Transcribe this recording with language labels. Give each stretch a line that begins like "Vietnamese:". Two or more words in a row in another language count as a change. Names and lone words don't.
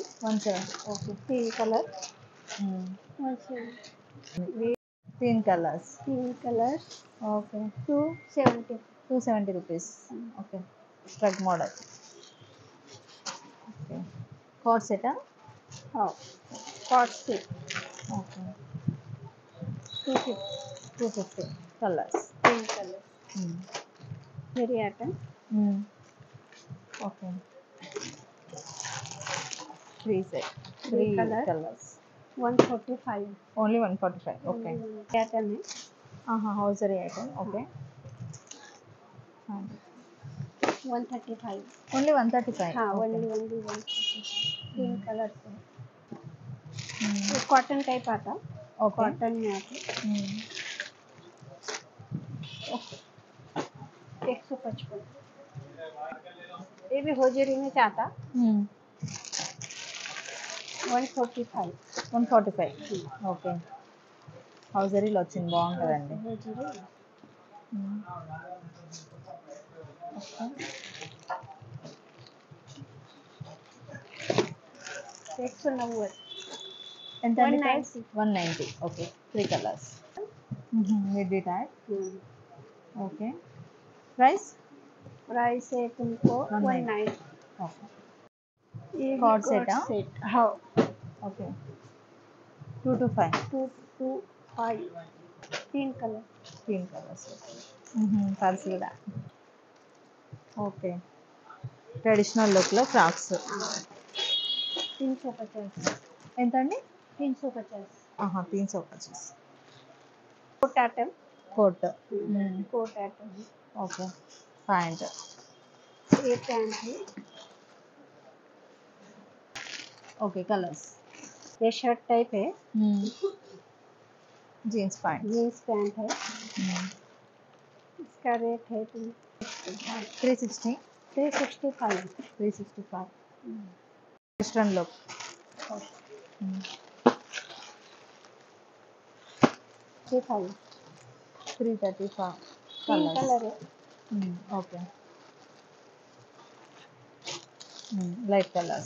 Telugu: 170. ఓకే.
English: Pink color. 170.
Telugu: 3 కలర్స్.
English: 3 colors.
Telugu: ఓకే, 270.
English: 270 rupees. Okay, skirt model. Okay, coat set. How? Cord set.
Telugu: ఓకే, 250. 250. కలర్స్.
English: 3 colors. Very item. Okay, 3 set. 3 Three colour.
Telugu: కలర్స్. 145.
English: Only 145. Okay.
Hindi: Item है.
English: Hosiery item. Okay, 135. ఓన్లీ 135.
Hindi: हाँ only 135. 3 colors है. ये
English: cotton type
Hindi: आता. ओके. कॉटन में आता. 155. ये भी होजरी में चाहता. 145. 145.
Telugu: ఓకే, హౌజరీలో వచ్చింది. బాగుంటుందండి.
Hindi: होजरी.
Telugu: ఓకే,
Hindi: एक सौ नब्बे.
Telugu: ఎంత? 190. 190. ఓకే, 3 కలర్స్.
English: midi type. Okay, price.
Hindi: प्राइस है तुमको 190.
Telugu: ఓకే,
Hindi: ये
English: Cord cord
Hindi: set, हाँ? set. हाँ.
Telugu: ఓకే, 225.
English: 225. 3 color.
Telugu: 3 కలర్స్. పర్స్ కూడా. ఓకే,
English: traditional look
Telugu: ఫ్రాక్స్. 350. ఎంతండి? 350. 350.
English: coat item.
Telugu: కోట్.
English: coat item. Okay, pant.
Hindi: ये पैंट है.
English: Okay, colors.
Hindi: ये
English: shirt type
Hindi: है.
English: jeans pant. jeans pant
Hindi: है. इसका रेट है 360. 365. 365.
English: western look. 35. 335.
Hindi: 3 color है.
English: Okay, light colors.